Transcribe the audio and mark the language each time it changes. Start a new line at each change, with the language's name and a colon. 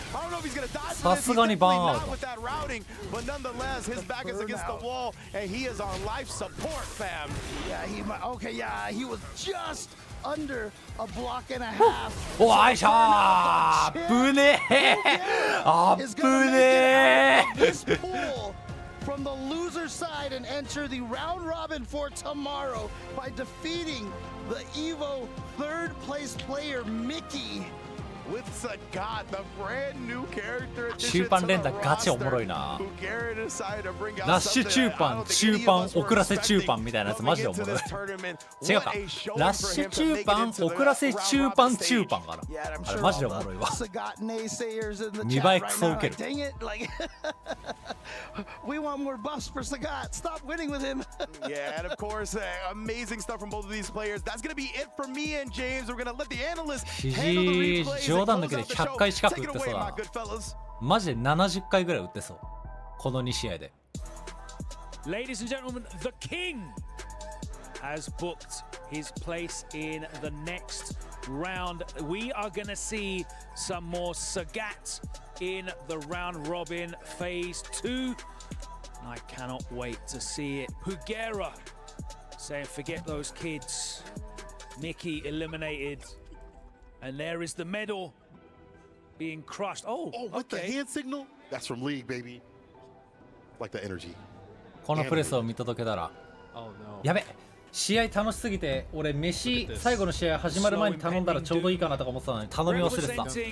English: I don't know if he's going to die for this. He's definitely not with that routing, but nonetheless, his back is against the wall, and he is on life support, fam. Yeah, he was just under a block and a half.
Japanese: おいしょーぶねーあぶねー
English: From the loser side and enter the round robin for tomorrow by defeating the EVO third place player Mickey. With Sagat, the brand new character
Japanese: 中盤連打ガチおもろいなラッシュ中盤中盤遅らせ中盤みたいなやつマジでおもろい違うかラッシュ中盤遅らせ中盤中盤かなあれマジでおもろいわ2倍クソウケる
English: We want more buffs for Sagat. Stop winning with him. Yeah, and of course, amazing stuff from both of these players. That's going to be it for me and James. We're going to let the analysts handle the replays.
Japanese: 冗談だけで100回近く打ってそうだマジで70回ぐらい打ってそうこの2試合で
English: Ladies and gentlemen, the king has booked his place in the next round. We are going to see some more Sagat in the round robin phase 2. I cannot wait to see it. Pugera saying forget those kids. Mickey eliminated. And there is the medal being crushed. Oh, with the hand signal? That's from League, baby. Like the energy.
Japanese: このプレスを見届けたらやべ試合楽しすぎて俺飯最後の試合始まる前に頼んだらちょうどいいかなとか思ってたのに頼み忘れてた。